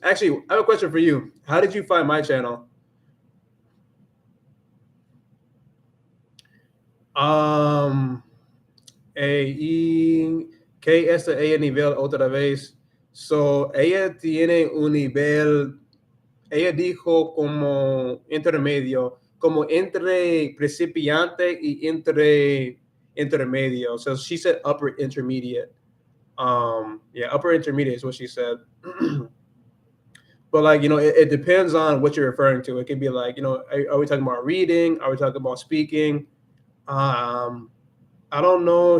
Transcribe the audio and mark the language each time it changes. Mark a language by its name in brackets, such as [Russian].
[English] Actually, I have a question for you. How did you find my channel? [Spanish] AE, ¿qué es A nivel otra vez? [English] So, [Spanish] ella tiene un nivel Ella dijo como intermedio, como entre principiante y entre intermedio. [English] So she said upper intermediate. Yeah, upper intermediate is what she said. But like, it depends on what you're referring to. It could be like, are we talking about reading? Are we talking about speaking? Um, I don't know.